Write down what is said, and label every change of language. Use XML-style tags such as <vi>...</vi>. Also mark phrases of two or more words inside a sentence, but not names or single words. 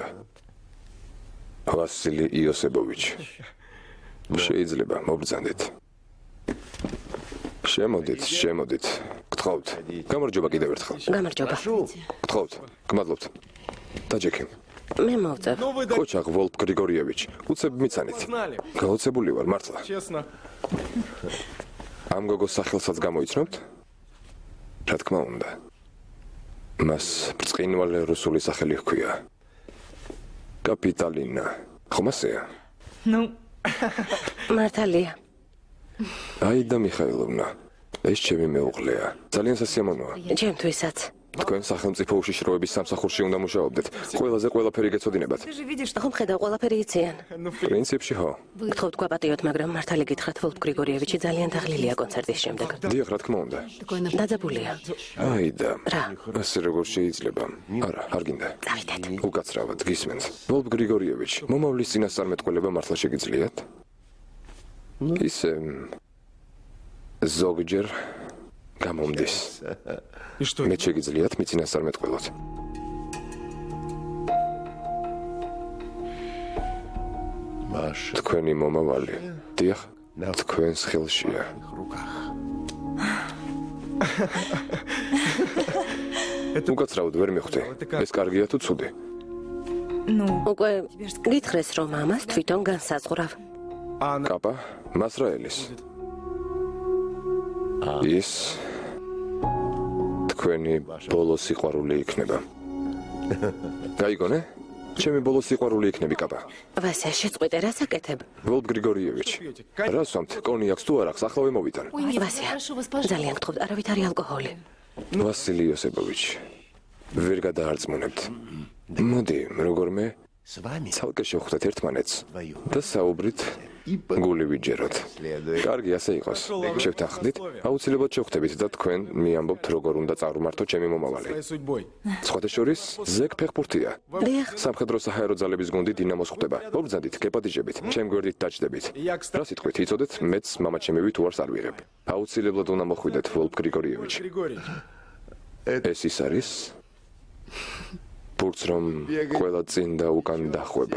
<ka>ვასილი იოსებოვიჩი. შეიძლება მობრძანდეთ. შემოდით. გთხოვთ. გამარჯობა კიდევ ერთხელ. გამარჯობა. გთხოვთ. გმადლობთ. დაჯექი. მე მოვწევ.</ka> <ru>Ну вы</ru> <ka>ხოჩაღ ვოლფ გრიგორიევიჩ. უცებ მიცანით.</ka> <ru>знали.</ru> <ka>გაოცებული ვარ მართლა.</ka> <ru>Честно.</ru> <ka>ამ გოგოს სახელსაც გამოიცნობთ? რა თქმა უნდა. მას ბრწყინვალე რუსული სახელი ჰქვია. კაპიტალინა. ხომ ასეა?</ka> <ru>Ну,</ru> <ka>მართალია. აიდა მიხაილოვნა. ეს ჩემი მეუღლეა. ძალიან სასიამოვნოა. ჩემთვისაც. თქვენ სახელმწიფო უშიშროების სამსახურში უნდა მუშაობდეთ. ყველაზე ყველაფერი გეცოდინებათ.</ka> <ru>ты же видишь, что</ru> <ka>ხომ ხედავ ყველაფერი იციან? პრინციპში ხო. გთხოვთ გვაპატიოთ, მაგრამ მართალი გითხრათ, ვოლფ გრიგორიევიჩი ძალიან დაღლილია კონცერტის შემდეგ. დიახ, რა თქმა უნდა.</ka> <ru>Такое на...</ru> <ka>დაძაბულია. აიდა. რა? ასე როგორ შეიძლება? არა, არ გინდა. წავიდეთ. უკაცრავად გისმენთ. ვოლფ გრიგორიევიჩ, მომავლის წინასწარმეტყველება მართლა შეგიძლიათ? ისე ზოგჯერ გამომდის.</ka> <ru>И что?</ru> <ka>მე შეგიძლიათ მიწინასწარმეტყველოთ.</ka> <ru>Маша</ru> <ka>თქვენი მომავალი. დიახ, თქვენს ხელშია.</ka> <ru>в руках.</ru> <ka>უკაცრავად ვერ მიხვდი. ეს კარგია თუ ცუდი?</ka> <ru>ну,</ru> <ka>უკვე გითხრეს, რომ ამას თვითონ განსაზღვრავ.</ka> <ru>А она</ru> <ka>კაპა, მასრაელის. ის თქვენი ბოლო სიყვარული იქნება. გაიგონე? ჩემი ბოლო სიყვარული იქნები კაპა. ვასია, შეწყვიტე, რა საკეთებ? ვოლფ გრიგორიევიჩ. რას ვამთ? კონიაკს თუ არ აქვს, ახლა მოვიტან.</ka> <ru>Ой, нет,</ru> <ka>ვასია,</ka> <ru>прошу вас, пожалуйста.</ru> <ka>ძალიან გთხოვთ, არავით არის ალკოჰოლი. ვასილი იოსებოვიჩ. ვერ გადაარწმუნებთ. მოდი, როგორმე</ka> <ru>С вами</ru> <ka>ცალკე შევხვდეთ ერთმანეთს</ka> <ru>вдвоем.</ru> <ka>და საუბრით გული ვიჯეროთ. კარგი, ასე იყოს. შევთანხმდით, აუცილებლად შევხვდებით და თქვენ მიამბობთ როგორ უნდა წარუმართო ჩემი მომავალი.</ka> <ru>своей судьбой.</ru> <ka>სხვათა შორის ზეგ ფეხბურთია. დიახ, სამხედრო საჰაერო ძალების გუნდი დინამოს ხვდება. მობრძანდით, გეპატიჟებით, ჩემ გვერდით დაჭდებით.</ka> <ru>Я,</ru> <ka>რა</ka> <ru>кстати,</ru> <ka>სიტყვით იცოდეთ, მეც მამაჩემივით უარს არ ვიღებ. აუცილებლად უნდა მოხვიდეთ ვოლფ გრიგორიევიჩ. Григорий. ეს ის არის? ბურთს რომ ყველა წინ და უკან დახვება.</ka>